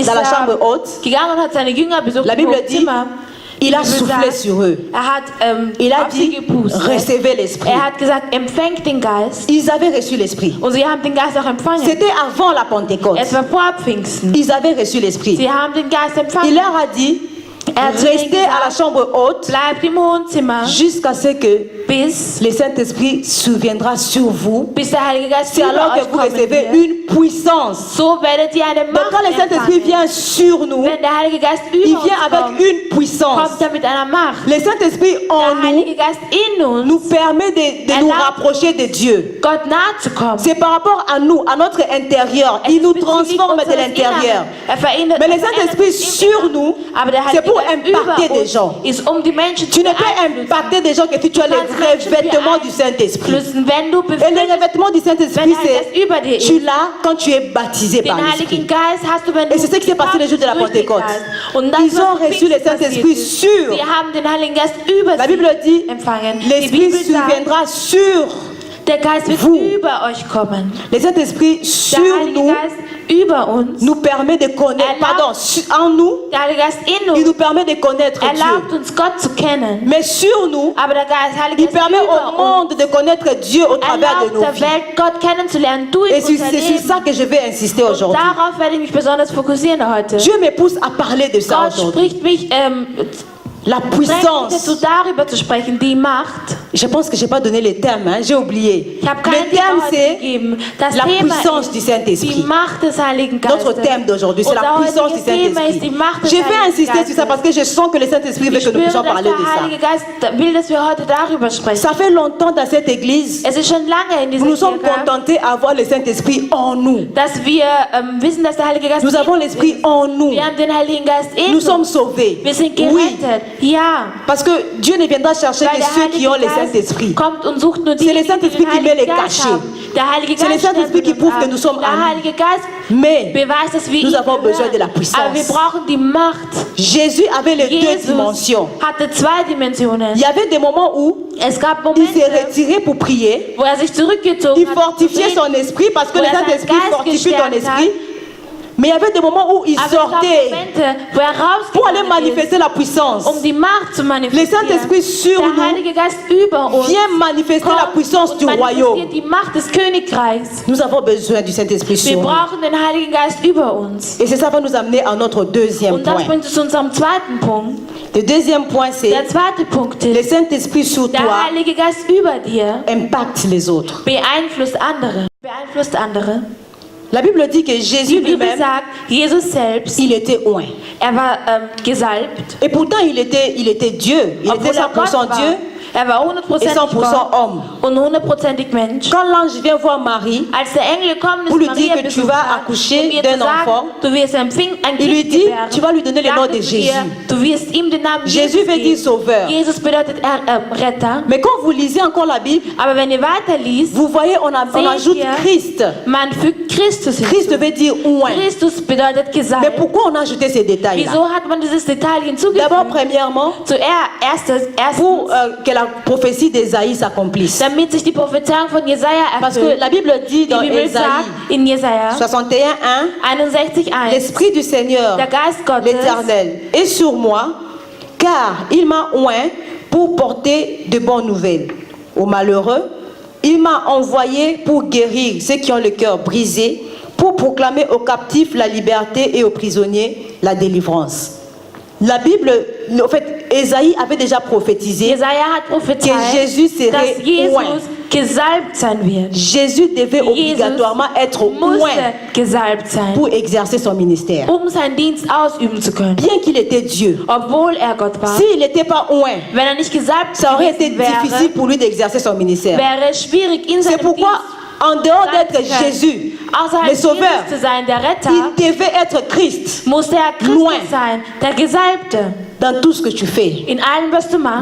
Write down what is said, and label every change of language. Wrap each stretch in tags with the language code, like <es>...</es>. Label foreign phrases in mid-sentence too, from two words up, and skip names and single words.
<fr>dans la chambre er haute.</fr> <de>gegangen und hat seine Jünger besucht</de> <fr>La</fr> <de>im</de> <fr>Bible dit,</fr> <de>Wohnzimmer.</de> <fr>il a</fr> <de>Die Bibel</de> <fr>soufflé</fr> <de>sagt,</de> <fr>sur eux.</fr> <de>Er hat</de> <fr>Il a</fr> <de>auf sie</de> <fr>dit,</fr> <de>gepustet.</de> <fr>recevez l'Esprit.</fr> <de>Er hat gesagt, empfängt den Geist.</de> <fr>Ils avaient reçu l'Esprit.</fr> <de>Und sie haben den Geist auch empfangen.</de> <fr>C'était avant la Pentecôte.</fr> <de>Es war vor Pfingsten.</de> <fr>Ils avaient reçu l'Esprit.</fr> <de>Sie haben den Geist</de> <fr>Il</fr> <de>empfangen.</de> <fr>leur a dit,</fr> <de>Er hat zu ihnen</de> <fr>restez à la</fr> <de>gesagt,</de> <fr>chambre haute</fr> <de>bleibt im Wohnzimmer,</de> <fr>jusqu'à ce que</fr> <de>bis</de> <fr>le Saint-Esprit souviendra sur vous.</fr> <de>der Heilige Geist</de> <fr>C'est</fr> <de>über</de> <fr>alors que</fr> <de>euch</de> <fr>vous</fr> <de>kommen</de> <fr>recevez</fr> <de>wird.</de> <fr>une puissance.</fr> <de>So werdet ihr eine</de> <fr>Donc</fr> <de>Macht</de> <fr>quand le Saint-Esprit</fr> <de>empfangen.</de> <fr>vient sur nous,</fr> <de>Wenn der Heilige Geist</de> <fr>il</fr> <de>über uns</de> <fr>vient avec</fr> <de>kommt,</de> <fr>une puissance.</fr> <de>kommt er mit einer Macht.</de> <fr>Le Saint-Esprit en</fr> <de>Der</de> <fr>nous</fr> <de>Heilige Geist in uns,</de> <fr>nous permet de nous rapprocher de Dieu.</fr> <de>Gott nahe zu kommen.</de> <fr>C'est par rapport à nous, à notre intérieur. Il nous transforme de l'intérieur. Mais le Saint-Esprit sur nous, c'est pour impacter des gens.</fr> <de>Ist die Menschen</de> <fr>Tu ne peux impacter des gens que si tu as le revêtement du Saint-Esprit.</fr> <de>Wenn du</de> <fr>Et le revêtement du Saint-Esprit, c'est tu l'as quand tu es baptisé</fr> <de>den</de> <fr>par</fr> <de>Heiligen</de> <fr>l'Esprit.</fr> <de>Geist hast du, wenn</de> <fr>Et c'est ce qui s'est passé le jour de la</fr> <de>durch den</de> <fr>Pentecôte.</fr> <de>Geist. Und das,</de> <fr>Ils</fr> <de>was</de> <fr>ont</fr> <de>zu</de> <fr>reçu le</fr> <de>Pfingsten</de> <fr>Saint-Esprit</fr> <de>passiert ist,</de> <fr>sur.</fr> <de>Sie haben den Heiligen Geist über</de> <fr>La</fr> <de>sie</de> <fr>Bible dit,</fr> <de>empfangen. Die</de> <fr>l'Esprit</fr> <de>Bibel sagt,</de> <fr>souviendra sur.</fr> <de>der Geist wird</de> <fr>vous.</fr> <de>über euch kommen.</de> <fr>Le Saint-Esprit</fr> <de>Der</de> <fr>sur</fr> <de>Heilige</de> <fr>nous</fr> <de>Geist über uns,</de> <fr>nous permet de connaître, pardon, en nous,</fr> <de>der Heilige Geist in</de> <fr>il</fr> <de>uns,</de> <fr>nous permet de connaître</fr> <de>erlaubt</de> <fr>Dieu.</fr> <de>uns Gott zu kennen.</de> <fr>Mais sur nous,</fr> <de>Aber der Geist, Heilige</de> <fr>il</fr> <de>Geist</de> <fr>permet</fr> <de>über</de> <fr>au monde de connaître Dieu au travers de</fr> <de>erlaubt</de> <fr>nos</fr> <de>der</de> <fr>vies.</fr> <de>Welt, Gott kennenzulernen durch</de> <fr>Et c'est</fr> <de>unser</de> <fr>c'est sur</fr> <de>Leben.</de> <fr>ça que je vais insister</fr> <de>Und</de> <fr>aujourd'hui.</fr> <de>darauf werde ich mich besonders fokussieren heute.</de> <fr>Dieu me pousse à parler de ça</fr> <de>Gott</de> <fr>aujourd'hui.</fr> <de>spricht mich,</de> <fr>La</fr> <de>drängt mich dazu,</de> <fr>puissance.</fr> <de>darüber zu sprechen, die Macht.</de> <fr>Je pense que je n'ai pas donné les termes, hein, j'ai oublié.</fr> <de>Ich habe</de> <fr>Le</fr> <de>keinen</de> <fr>terme,</fr> <de>Thema</de> <fr>c'est</fr> <de>gegeben. Das</de> <fr>la</fr> <de>Thema</de> <fr>puissance</fr> <de>ist</de> <fr>du</fr> <de>die</de> <fr>Saint-Esprit.</fr> <de>Macht des Heiligen Geistes.</de> <fr>Notre thème d'aujourd'hui, c'est la</fr> <de>Unser</de> <fr>puissance du</fr> <de>heutiges Thema ist die</de> <fr>Saint-Esprit.</fr> <de>Macht des</de> <fr>Je vais</fr> <de>Heiligen</de> <fr>insister sur ça</fr> <de>Geistes.</de> <fr>parce que je sens que le Saint-Esprit veut</fr> <de>Ich</de> <fr>que nous</fr> <de>spüre,</de> <fr>puissions</fr> <de>dass</de> <fr>parler</fr> <de>der</de> <fr>de ça.</fr> <de>Heilige Geist will, dass wir heute darüber sprechen.</de> <fr>Ça fait longtemps dans cette église,</fr> <de>Es ist schon lange in</de> <fr>nous</fr> <de>dieser</de> <fr>nous sommes</fr> <de>Kirche,</de> <fr>contentés à avoir le Saint-Esprit en nous.</fr> <de>dass wir wissen, dass der Heilige Geist</de> <fr>Nous</fr> <de>in</de> <fr>avons</fr> <de>uns</de> <fr>l'Esprit</fr> <de>ist.</de> <fr>en nous.</fr> <de>Wir haben den Heiligen Geist in</de> <fr>Nous</fr> <de>uns.</de> <fr>sommes sauvés.</fr> <de>Wir sind</de> <fr>Oui.</fr> <de>gerettet. Ja.</de> <fr>Parce que Dieu ne viendra chercher</fr> <de>Weil</de> <fr>que</fr> <de>der</de> <fr>ceux qui ont</fr> <de>Heilige</de> <fr>le Saint-Esprit.</fr> <de>Geist kommt und sucht nur die,</de> <fr>C'est le</fr> <de>die</de> <fr>Saint-Esprit</fr> <de>den</de> <fr>qui met les</fr> <de>Heiligen Geist</de> <fr>cachets.</fr> <de>haben. Der Heilige</de> <fr>C'est le</fr> <de>Geist</de> <fr>Saint-Esprit qui</fr> <de>stempelt</de> <fr>prouve</fr> <de>uns</de> <fr>que nous sommes</fr> <de>ab. Der</de> <fr>en lui.</fr> <de>Heilige Geist</de> <fr>Mais</fr> <de>beweist, dass wir</de> <fr>nous</fr> <de>ihm</de> <fr>avons besoin de la</fr> <de>gehören.</de> <fr>puissance.</fr> <de>Aber wir brauchen die Macht.</de> <fr>Jésus avait les deux</fr> <de>Jesus</de> <fr>dimensions.</fr> <de>hatte zwei Dimensionen.</de> <fr>Il y avait des moments où</fr> <de>Es gab</de> <fr>il s'est</fr> <de>Momente,</de> <fr>retiré pour prier.</fr> <de>wo sich zurückgezogen</de> <fr>Il</fr> <de>hat,</de> <fr>fortifiait</fr> <de>zu</de> <fr>son esprit parce que</fr> <de>Wo</de> <fr>le</fr> <de>seinen</de> <fr>Saint-Esprit</fr> <de>Geist</de> <fr>fortifie ton</fr> <de>gestärkt</de> <fr>esprit. Mais il y avait des moments où il</fr> <de>Aber es gab</de> <fr>sortait</fr> <de>Momente, wo</de> <fr>pour aller</fr> <de>rausgegangen</de> <fr>manifester</fr> <de>ist,</de> <fr>la puissance.</fr> <de>die Macht zu</de> <fr>Le</fr> <de>manifestieren.</de> <fr>Saint-Esprit sur</fr> <de>Der</de> <fr>nous</fr> <de>Heilige Geist über uns</de> <fr>vient manifester la</fr> <de>kommt</de> <fr>puissance</fr> <de>und</de> <fr>du royaume.</fr> <de>manifestiert die Macht des Königreichs.</de> <fr>Nous avons besoin du Saint-Esprit</fr> <de>Wir</de> <fr>sur nous.</fr> <de>brauchen den Heiligen Geist über uns.</de> <fr>Et c'est ça va nous amener à notre deuxième</fr> <de>Und das</de> <fr>point.</fr> <de>bringt uns zu unserem zweiten Punkt.</de> <fr>Le deuxième point, c'est</fr> <de>Der zweite Punkt</de> <fr>le</fr> <de>ist,</de> <fr>Saint-Esprit sur</fr> <de>der</de> <fr>toi</fr> <de>Heilige Geist über dir</de> <fr>impacte les autres.</fr> <de>beeinflusst andere. Beeinflusst andere.</de> <fr>La Bible dit que</fr> <de>Die</de> <fr>Jésus</fr> <de>Bibel</de> <fr>lui-même,</fr> <de>sagt, Jesus selbst,</de> <fr>il était oint.</fr> <de>er war gesalbt.</de> <fr>Et pourtant, il était Dieu. Il était</fr> <de>Obwohl er Gott 100% war.</de> <fr>Dieu</fr> <de>Er war</de> <fr>et</fr> <de>100% 100% Gott</de> <fr>homme.</fr> <de>und 100%ig Mensch.</de> <fr>Quand l'ange vient voir Marie,</fr> <de>Als der Engel gekommen ist,</de> <fr>Pour lui</fr> <de>Maria</de> <fr>dire que tu</fr> <de>besucht</de> <fr>vas</fr> <de>hat,</de> <fr>accoucher</fr> <de>um ihr</de> <fr>d'un</fr> <de>zu sagen,</de> <fr>enfant,</fr> <de>du wirst ein</de> <fr>il lui</fr> <de>Kind</de> <fr>dit,</fr> <de>gebären,</de> <fr>tu vas lui donner le nom</fr> <de>sagte</de> <fr>de</fr> <de>zu dir,</de> <fr>Jésus.</fr> <de>du wirst ihm den Namen</de> <fr>Jésus</fr> <de>Jesus</de> <fr>veut dire</fr> <de>geben.</de> <fr>sauveur.</fr> <de>Jesus bedeutet Retter.</de> <fr>Mais quand vous lisez encore la Bible,</fr> <de>Aber wenn ihr weiterliest,</de> <fr>vous voyez, on ajoute</fr> <de>ihr,</de> <fr>Christ.</fr> <de>man fügt Christus</de> <fr>Christ</fr> <de>hinzu.</de> <fr>veut dire oint.</fr> <de>Christus bedeutet</de> <fr>Mais</fr> <de>gesalbt.</de> <fr>pourquoi on a ajouté ces détails-là?</fr> <de>Wieso hat man dieses Detail</de> <fr>D'abord,</fr> <de>hinzugefügt?</de> <fr>premièrement,</fr> <de>Erstens,</de> <fr>pour que la prophétie d'Ésaïe s'accomplisse.</fr> <de>damit sich die Prophezeiung von Jesaja</de> <fr>Parce que</fr> <de>erfüllt.</de> <fr>la Bible dit</fr> <de>Die</de> <fr>dans</fr> <de>Bibel</de> <fr>Ésaïe</fr> <de>sagt in Jesaja 61:1, 61,1,</de> <fr>l'Esprit du Seigneur,</fr> <de>der Geist Gottes</de> <fr>l'Éternel, est sur moi, car il m'a oint pour porter de bonnes nouvelles aux malheureux. Il m'a envoyé pour guérir ceux qui ont le cœur brisé, pour proclamer aux captifs la liberté et aux prisonniers la délivrance. La Bible, en fait, Ésaïe avait déjà prophétisé</fr> <de>Jesaja hat prophezeit,</de> <fr>que Jésus serait</fr> <de>dass Jesus</de> <fr>oint.</fr> <de>gesalbt sein wird.</de> <fr>Jésus devait obligatoirement être</fr> <de>musste</de> <fr>oint</fr> <de>gesalbt sein,</de> <fr>pour exercer son ministère.</fr> <de>seinen Dienst ausüben zu können.</de> <fr>Bien qu'il était Dieu,</fr> <de>Obwohl Gott war.</de> <fr>s'il n'était pas oint,</fr> <de>Wenn nicht gesalbt</de> <fr>ça aurait été</fr> <de>gewesen wäre,</de> <fr>difficile pour lui d'exercer son ministère.</fr> <de>wäre es schwierig in</de> <fr>C'est</fr> <de>seinem</de> <fr>pourquoi, en dehors d'être Jésus,</fr> <de>außerhalb</de> <fr>le Sauveur,</fr> <de>Jesus zu sein, der Retter,</de> <fr>il devait être Christ</fr> <de>musste</de> <fr>loin.</fr> <de>Christus sein, der Gesalbte.</de> <fr>dans tout ce que tu fais.</fr> <de>In allem, was du machst,</de>